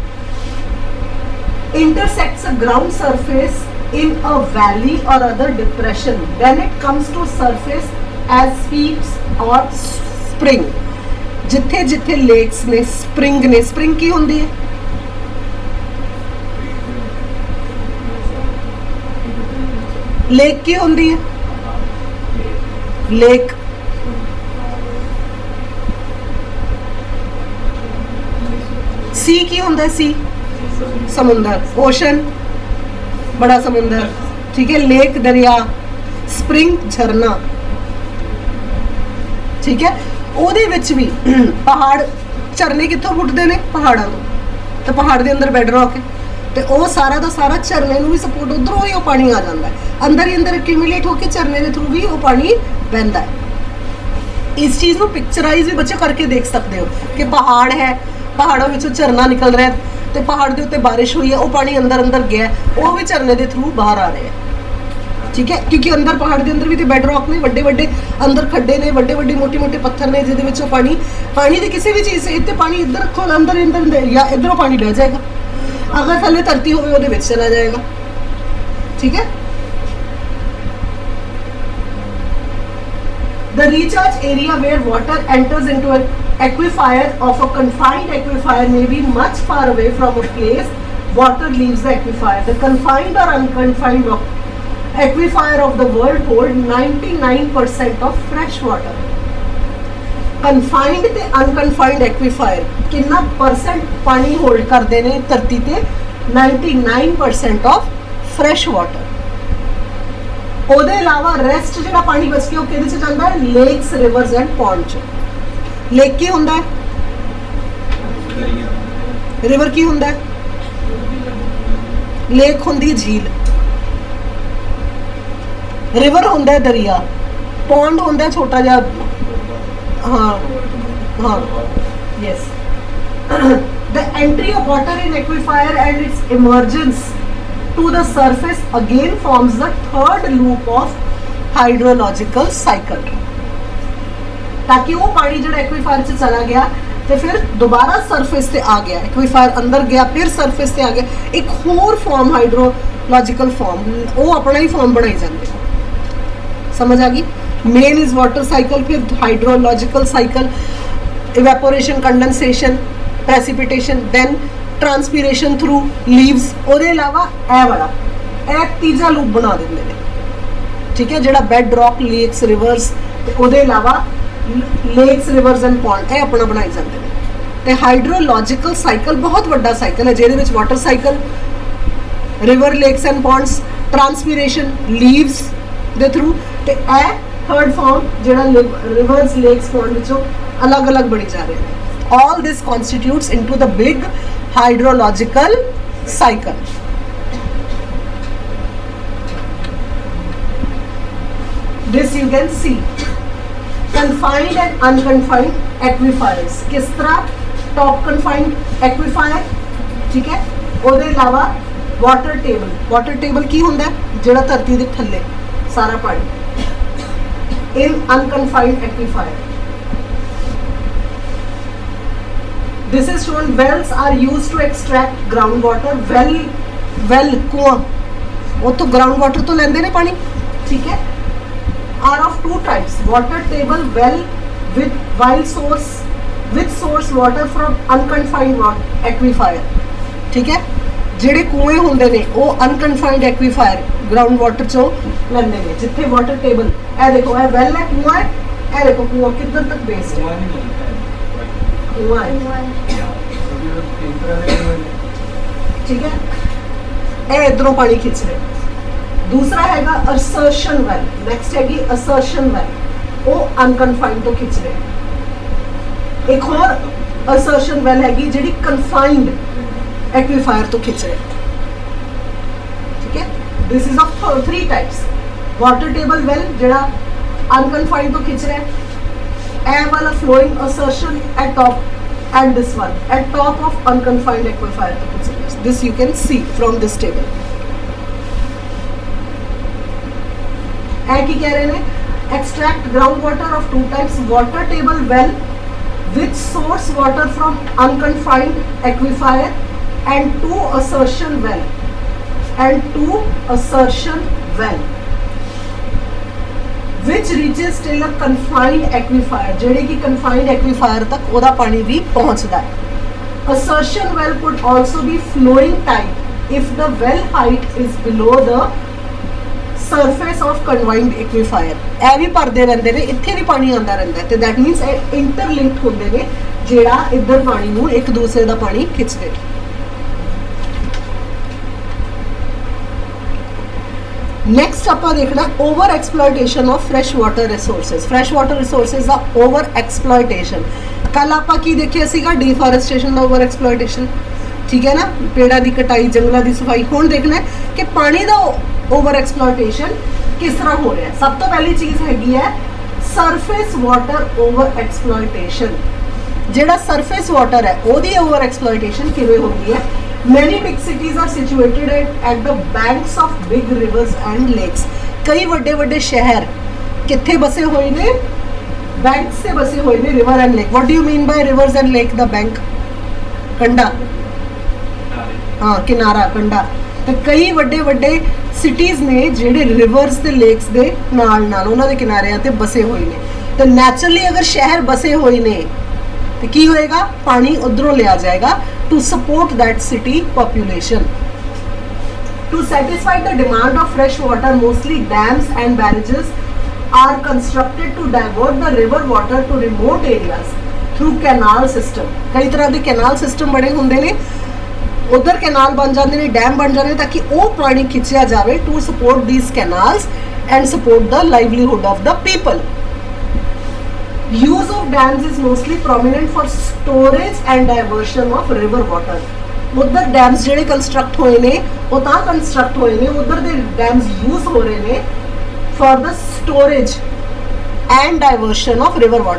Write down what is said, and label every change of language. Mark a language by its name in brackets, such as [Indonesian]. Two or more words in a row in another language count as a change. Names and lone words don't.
[English] intersects a ground surface in a valley or other depression, then it comes to surface as sweeps or spring। [Punjabi] ਜਿੱਥੇ ਜਿੱਥੇ ਲੇਕਸ ਨੇ, ਸਪਰਿੰਗ ਨੇ, ਸਪਰਿੰਗ ਕੀ ਹੁੰਦੀ ਹੈ? ਲੇਕ ਕੀ ਹੁੰਦੀ ਹੈ? [English] lake sea [Punjabi] ਕੀ ਹੁੰਦਾ ਹੈ? [Hindi] सी समुंदर, ओशन बड़ा समुंदर, ठीक है। लेक दरिया, स्प्रिंग झरना, ठीक है। [Punjabi] ਉਹਦੇ ਵਿੱਚ ਵੀ ਪਹਾੜ ਝਰਨੇ ਕਿੱਥੋਂ ਫੁੱਟਦੇ ਨੇ? ਪਹਾੜਾਂ ਤੋਂ। ਤੇ ਪਹਾੜ ਦੇ ਅੰਦਰ [English] bed rock [Punjabi] ਹੈ ਤੇ ਉਹ ਸਾਰਾ ਦਾ ਸਾਰਾ ਝਰਨੇ ਨੂੰ ਵੀ ਸਪੋਰਟ, ਉਧਰੋਂ ਹੀ ਉਹ ਪਾਣੀ ਆ ਜਾਂਦਾ ਹੈ, ਅੰਦਰ ਹੀ ਅੰਦਰ ਐਕਿਊਮੂਲੇਟ ਹੋ ਕੇ ਝਰਨੇ ਦੇ ਥਰੂ ਵੀ ਉਹ ਪਾਣੀ ਵਹਿੰਦਾ ਹੈ। ਇਸ ਚੀਜ਼ ਨੂੰ ਪਿਕਚਰਾਈਜ਼ ਵੀ ਬੱਚੇ ਕਰਕੇ ਦੇਖ ਸਕਦੇ ਹੋ ਕਿ ਪਹਾੜ ਹੈ, ਪਹਾੜੋਂ ਵਿੱਚੋਂ ਝਰਨਾ ਨਿਕਲ ਰਿਹਾ ਤੇ ਪਹਾੜ ਦੇ ਉੱਤੇ ਬਾਰਿਸ਼ ਹੋਈ ਹੈ, ਉਹ ਪਾਣੀ ਅੰਦਰ ਅੰਦਰ ਗਿਆ, ਉਹ ਵੀ ਝਰਨੇ ਦੇ ਥਰੂ ਬਾਹਰ ਆ ਰਿਹਾ ਹੈ, [Hindi] ठीक है। [Punjabi] ਕਿਉਂਕਿ ਅੰਦਰ ਪਹਾੜ ਕੇ ਅੰਦਰ ਭੀ ਤੋ [English] bed rock [Punjabi] ਨੇ, ਬੜੇ ਬੜੇ ਅੰਦਰ ਖੱਡੇ ਨੇ, ਬੜੇ ਬੜੇ ਮੋਟੇ ਮੋਟੇ ਪੱਥਰ ਨੇ, ਜਿਹਦੇ ਵਿੱਚੋਂ ਪਾਣੀ ਪਾਣੀ ਕੀ ਕਿਸੀ ਭੀ ਚੀਜ਼ ਸੇ ਇਤਨੇ ਪਾਣੀ ਇਧਰ ਰੱਖੋ ਅੰਦਰ ਅੰਦਰ ਯਾ ਇਧਰੋਂ ਪਾਣੀ ਬਹਿ ਜਾਏਗਾ, ਅਗਰ ਥੱਲੇ ਧਰਤੀ ਹੋਵੇ ਉਹਦੇ ਵਿੱਚ ਚਲਾ ਜਾਏਗਾ, ਠੀਕ ਹੈ। [English] The recharge area where water enters into an aquifer of a confined aquifer may be much far away from a place water leaves the aquifer. The confined or unconfined aquifer of the world hold 99% of fresh water. [Hindi] Confined ਤੇ [English] unconfined aquifer [Hindi] ਕਿੰਨਾ परसेंट पानी होल्ड करते हैं धरती ते? [English] 99% of fresh water. [Punjabi] ਉਹਦੇ ਇਲਾਵਾ ਰੈਸਟ ਜਿਹੜਾ ਪਾਣੀ ਬਚ ਗਿਆ ਉਹ ਕਿਹਦੇ ਚ ਜਾਂਦਾ ਹੈ? [English] lakes, rivers and pond [Punjabi] ਚ। ਲੇਕ ਕੀ ਹੁੰਦਾ ਹੈ? ਰਿਵਰ ਕੀ ਹੁੰਦਾ ਹੈ? ਲੇਕ ਹੁੰਦੀ ਹੈ ਝੀਲ, ਰਿਵਰ ਹੁੰਦਾ ਹੈ ਦਰਿਆ, ਪੌਂਡ ਹੁੰਦਾ ਹੈ ਛੋਟਾ ਜਾ, ਹਾਂ ਹਾਂ ਯੈੱਸ। [English] The entry of water in aquifer and its emergence to the surface again forms the third loop of hydrological cycle. [Hindi] ताकि वो पानी जो एक्वीफायर से चला गया तो फिर दोबारा सरफेस से आ गया, एक्वीफायर अंदर गया फिर सरफेस से आ गया, एक होर फॉर्म [English] hydrological form, [Hindi] वो अपना ही फॉर्म बनाई जाते हैं। समझ आ गई? [English] Main is water cycle, फिर hydrological cycle, evaporation, condensation, precipitation, then transpiration through leaves। [Punjabi] ਉਹਦੇ ਇਲਾਵਾ ਇਹ ਵਾਲਾ ਇਹ ਤੀਜਾ ਲੂਪ ਬਣਾ ਦਿੰਦੇ ਨੇ, ਠੀਕ ਹੈ, ਜਿਹੜਾ [English] bed rock, lakes, rivers [Punjabi] ਤੇ ਉਹਦੇ ਇਲਾਵਾ [English] lakes, rivers and pond [Punjabi] ਇਹ ਆਪਣਾ ਬਣਾਈ ਜਾਂਦੇ ਨੇ। ਤੇ [English] hydrological cycle [Punjabi] ਬਹੁਤ ਵੱਡਾ ਸਾਈਕਲ ਹੈ ਜਿਹਦੇ ਵਿੱਚ [English] water cycle, river, lakes and ponds, transpiration, leaves [Punjabi] ਦੇ ਥਰੂ ਤੇ ਇਹ [English] third form [Punjabi] ਜਿਹੜਾ [English] rivers, lakes, pond [Punjabi] ਵਿੱਚੋਂ ਅਲੱਗ ਅਲੱਗ ਬਣੀ ਜਾ ਰਹੇ ਨੇ। [English] all this constitutes into the big hydrological cycle. This you can see confined and unconfined aquifers. [Hindi] किस तरह? [English] top confined aquifer, [Hindi] ठीक है। [Punjabi] ਉਹਦੇ ਇਲਾਵਾ [English] water table, water table [Punjabi] ਕੀ ਹੁੰਦਾ ਹੈ? ਜਿਹੜਾ ਧਰਤੀ ਦੇ ਥੱਲੇ ਸਾਰਾ ਪਾਣੀ। [English] in unconfined aquifer, this is shown wells are used to extract groundwater. [Punjabi] well कुआं ਉੱਥੋਂ [English] ground water [Punjabi] ਤੋਂ ਲੈਂਦੇ ਨੇ ਪਾਣੀ, ਠੀਕ ਹੈ। [English] are of two types, water table well with source water from unconfined aquifer, [Hindi] ठीक है। [Punjabi] ਜਿਹੜੇ ਕੂਏ ਹੁੰਦੇ ਨੇ ਉਹ [English] unconfined aquifer ground water [Punjabi] ਚੋਂ ਲੈਂਦੇ ਨੇ, ਜਿੱਥੇ [English] water table [Punjabi] ਇਹ ਦੇਖੋ ਇਹ ਵੈਲ ਹੈ, ਕੂਆ ਹੈ, ਇਹ ਦੇਖੋ ਕੂਆ ਕਿੱਧਰ ਤੱਕ ਬੇਸਡ ਹੈ, ਕੂਆ ਹੈ, ਠੀਕ ਹੈ। ਇਹ ਇਧਰੋਂ ਪਾਣੀ ਖਿੱਚ ਰਿਹਾ। ਦੂਸਰਾ ਹੈਗਾ [English] assertion well, [Punjabi] ਨੈਕਸਟ ਹੈਗੀ [English] assertion well, [Punjabi] ਉਹ ਅਨਕਨਫਾਈਨਡ ਤੋਂ ਖਿੱਚ ਰਿਹਾ। ਇੱਕ ਹੋਰ [English] assertion well [Punjabi] ਹੈਗੀ ਜਿਹੜੀ [English] confined aquifer [Punjabi] ਤੋ ਖਿੱਚ ਰਹੇ, ਠੀਕ ਹੈ। [English] this is of 3 types, water table well [Punjabi] ਜਿਹੜਾ ਅਨਕਨਫਾਈਂਡ ਤੋ ਖਿੱਚ ਰਹਾ ਹੈ, ਏ ਵਾਲਾ [English] flowing assertion at top and this one at top of unconfined aquifer [Punjabi] ਤੋ ਖਿੱਚ ਰਹਾ ਹੈ। [English] This you can see from this table. [Punjabi] ਏ ਕੀ ਕਹਿ ਰਹੇ ਹੈਂ? [English] extract ground water of 2 types, water table well with source water from unconfined aquifer and 2 assertion well which reaches till a confined aquifer, [Punjabi] ਜਿਹੜੇ ਕਿ [English] confined aquifer [Punjabi] ਤੱਕ ਉਹਦਾ ਪਾਣੀ ਵੀ ਪਹੁੰਚਦਾ ਹੈ। [English] assertion well could also be flowing type if the well height is below the surface of confined aquifer, [Punjabi] ਇਹ ਵੀ ਭਰਦੇ ਰਹਿੰਦੇ ਨੇ, ਇੱਥੇ ਵੀ ਪਾਣੀ ਆਉਂਦਾ ਰਹਿੰਦਾ ਤੇ [English] that means [Punjabi] ਇਹ ਇੰਟਰਲਿੰਕਡ ਹੁੰਦੇ ਨੇ, ਜਿਹੜਾ ਇੱਧਰ ਪਾਣੀ ਨੂੰ ਇੱਕ ਦੂਸਰੇ ਦਾ ਪਾਣੀ ਖਿੱਚਦੇ ਨੇ। ਨੈਕਸਟ ਆਪਾਂ ਦੇਖਣਾ [English] over exploitation of fresh water resources. fresh water resources [Punjabi] ਦਾ [English] over exploitation, [Punjabi] ਕੱਲ ਆਪਾਂ ਕੀ ਦੇਖਿਆ ਸੀਗਾ, ਡੀਫੋਰੈਸਟੇਸ਼ਨ ਦਾ [English] over exploitation, [Punjabi] ਠੀਕ ਹੈ ਨਾ, ਪੇੜਾਂ ਦੀ ਕਟਾਈ, ਜੰਗਲਾਂ ਦੀ ਸਫਾਈ। ਹੁਣ ਦੇਖਣਾ ਕਿ ਪਾਣੀ ਦਾ [English] over exploitation [Punjabi] ਕਿਸ ਤਰ੍ਹਾਂ ਹੋ ਰਿਹਾ ਹੈ। ਸਭ ਤੋਂ ਪਹਿਲੀ ਚੀਜ਼ ਹੈਗੀ ਹੈ [English] surface water over exploitation. [Punjabi] ਜਿਹੜਾ [English] surface water [Punjabi] ਹੈ ਉਹਦੀ [English] over exploitation [Punjabi] ਕਿਵੇਂ ਹੁੰਦੀ ਹੈ। [English] Many big cities are situated at the banks of big rivers and lakes. [Punjabi] कई ਵੱਡੇ ਵੱਡੇ ਸ਼ਹਿਰ ਕਿੱਥੇ ਬਸੇ ਹੋਏ ਨੇ, ਬੈਂਕਸ ਤੇ ਬਸੇ ਹੋਏ ਨੇ, [English] river and lake. What do you mean by rivers and lake? The bank, [Punjabi] ਕੰਡਾ, ਹਾਂ ਕਿਨਾਰਾ, ਕੰਡਾ। ਤੇ ਕਈ ਵੱਡੇ ਵੱਡੇ ਸਿਟੀਜ਼ ਨੇ ਜਿਹੜੇ ਰਿਵਰਸ ਤੇ ਲੇਕਸ ਦੇ ਨਾਲ ਨਾਲ ਉਹਨਾਂ ਦੇ ਕਿਨਾਰਿਆਂ ਤੇ ਬਸੇ ਹੋਏ ਨੇ। ਤੇ ਨੈਚੁਰਲੀ ਅਗਰ ਸ਼ਹਿਰ ਬਸੇ ਹੋਏ ਨੇ ਤੇ ਕੀ ਹੋਏਗਾ, ਪਾਣੀ ਉਧਰੋਂ ਲਿਆ ਜਾਏਗਾ [English] to support that city population. To satisfy the demand of fresh water, mostly dams and barrages are constructed to divert the river water to remote areas through canal system. [Punjabi] ਕਈ ਤਰ੍ਹਾਂ ਦੇ [English] canal system [Punjabi] ਬਣੇ ਹੁੰਦੇ ਨੇ, ਉਧਰ ਕੈਨਾਲ ਬਣ ਜਾਂਦੇ ਨੇ, ਡੈਮ ਬਣ ਜਾਂਦੇ ਨੇ ਤਾਂ ਕਿ ਉਹ ਪਾਣੀ ਖਿੱਚਿਆ ਜਾਵੇ [English] to support these canals and support the livelihood of the people. Use of dams is mostly prominent for storage and diversion of river water. [Punjabi] उधर डैम्स ਜਿਹੜੇ ਕੰਸਟਰਕਟ ਹੋਏ ਨੇ ਉਹ ਤਾਂ ਕੰਸਟਰਕਟ ਹੋਏ ਨੇ, ਉਧਰ ਦੇ [English] dams use [Punjabi] ਹੋ ਰਹੇ ਨੇ [English] for the storage and diversion of river water.